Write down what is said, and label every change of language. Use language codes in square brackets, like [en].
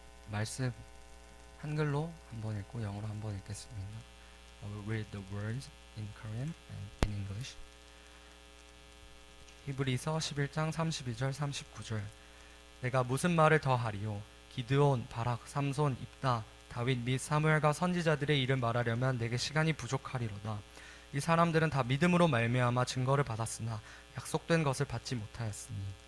[ko] 말씀 한글로 한번 읽고 영어로 한번 읽겠습니다. [en] I will read the words in Korean and in English. [ko] 히브리서 11장 32절 39절. 내가 무슨 말을 더 하리요? 기드온, 바락, 삼손, 입다, 다윗 및 사무엘과 선지자들의 일을 말하려면 내게 시간이 부족하리로다. 이 사람들은 다 믿음으로 말미암아 증거를 받았으나 약속된 것을 받지 못하였으니.